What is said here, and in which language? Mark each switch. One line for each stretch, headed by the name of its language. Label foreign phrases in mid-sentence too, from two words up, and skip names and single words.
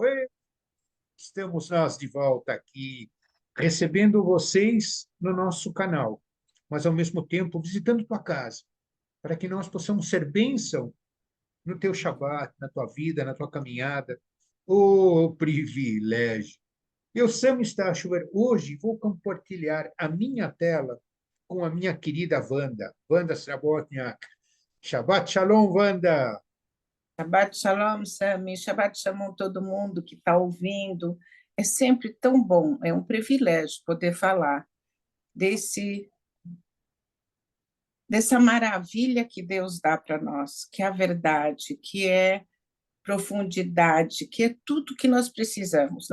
Portuguese: Estamos nós de volta aqui, recebendo vocês no nosso canal, mas ao mesmo tempo visitando tua casa, para que nós possamos ser bênção no teu Shabbat, na tua vida, na tua caminhada. O privilégio! Eu, Sam Stachover, hoje vou compartilhar a minha tela com a minha querida Wanda, Wanda Srabotniak.
Hebrew: שבת שלום, Wanda! שבת שלום,
Portuguese: Sami.
Hebrew: שבת שלום
Portuguese: todo mundo que está ouvindo. É sempre tão bom, é um privilégio poder falar dessa maravilha que Deus dá para nós, que é a verdade, que é profundidade, que é tudo que nós precisamos.